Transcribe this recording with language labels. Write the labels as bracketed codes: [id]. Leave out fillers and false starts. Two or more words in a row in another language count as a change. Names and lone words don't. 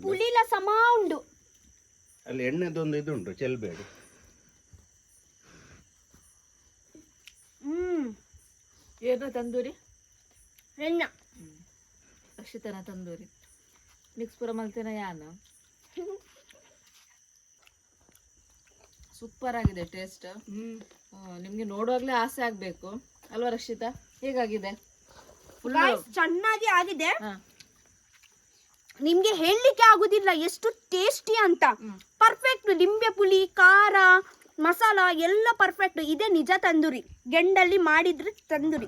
[tcy] ಪುಳಿಲ ಸಮ ಉಂಡು [kn] ಅಲ್ಲಿ ಎಣ್ಣೆದೊಂದು ಇದುಂಟು ಚೆಲ್ಬೇಡಿ ಏನೋ ತಂದೂರಿ ಎಣ್ಣ [tcy] ರಕ್ಷಿತನ ತಂದೂರಿ ಮಿಕ್ಸ್ ಪೂರ ಮಲ್ತೇನ ಯಾನು [kn] ಸೂಪರ್ ಆಗಿದೆ ಟೇಸ್ಟ್ ನಿಮ್ಗೆ ನೋಡುವಾಗ್ಲೇ ಆಸೆ ಆಗ್ಬೇಕು ಅಲ್ವಾ ರಕ್ಷಿತಾ ಹೇಗಾಗಿದೆ ಚೆನ್ನಾಗಿ ಆಗಿದೆ ನಿಮ್ಗೆ ಹೇಳಲಿಕ್ಕೆ ಆಗುದಿಲ್ಲ ಎಷ್ಟು ಟೇಸ್ಟಿ ಅಂತ ಪರ್ಫೆಕ್ಟ್ ಲಿಂಬೆ ಪುಳಿ ಖಾರ ಮಸಾಲ ಎಲ್ಲ ಪರ್ಫೆಕ್ಟ್ ಇದೆ ನಿಜ ತಂದೂರಿ ಗೆಂಡಲ್ಲಿ ಮಾಡಿದ್ರೆ ತಂದೂರಿ